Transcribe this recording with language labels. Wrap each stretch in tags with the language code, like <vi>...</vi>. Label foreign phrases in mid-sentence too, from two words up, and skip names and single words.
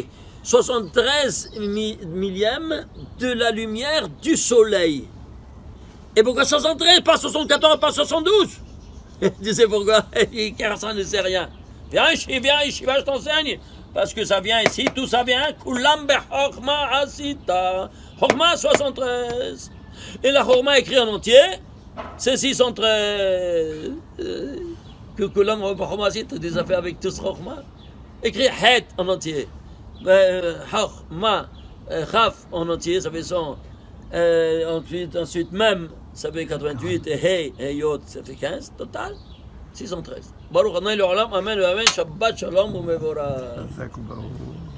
<fr>73 millièmes de la lumière du soleil. Et pourquoi 73, pas 74, pas 72? Tu sais pourquoi? Personne ne sait rien. Viens ici, je t'enseigne. Parce que ça vient ici, tout ça vient.</fr> <he>Kulam be-Chokhmah asita. Chokhmah 73.</he> <fr>Et la Chokhmah écrit en entier, c'est 613.</fr> <he>Que Kulam be-Chokhmah asita,</he> <fr>des affaires avec tous Chokhmah. Écrit Het en entier. Chokhmah, Chaf en entier, ça fait 100. Ensuite même, ça fait 88. Et Hey, et Yod, ça fait 15. Total, 613.</fr> <he>Baruch Adonai l'Olam, Amen, Amen, Shabbat Shalom, Umevorach.</he>